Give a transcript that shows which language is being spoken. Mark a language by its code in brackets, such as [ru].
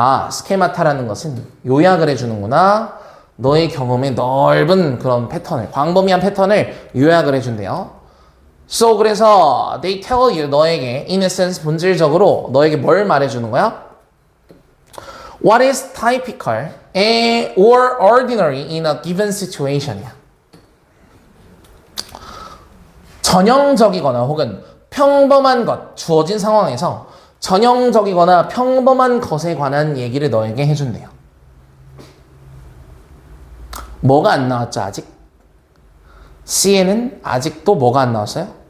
[ko] 스케마타라는 것은 요약을 해주는구나. 너의 경험의 넓은 그런 패턴을, 광범위한 패턴을 요약을 해준대요. So, 그래서 [en] they tell you, [ko] 너에게 [en] in essence, [ko] 본질적으로 너에게 뭘 말해주는 거야? [en] What is typical or ordinary in a given situation이야. [ko] 전형적이거나 혹은 평범한 것, 주어진 상황에서 전형적이거나 평범한 것에 관한 얘기를 너에게 해준대요. 뭐가 안 나왔죠, 아직? C에는 아직도 뭐가 안 나왔어요?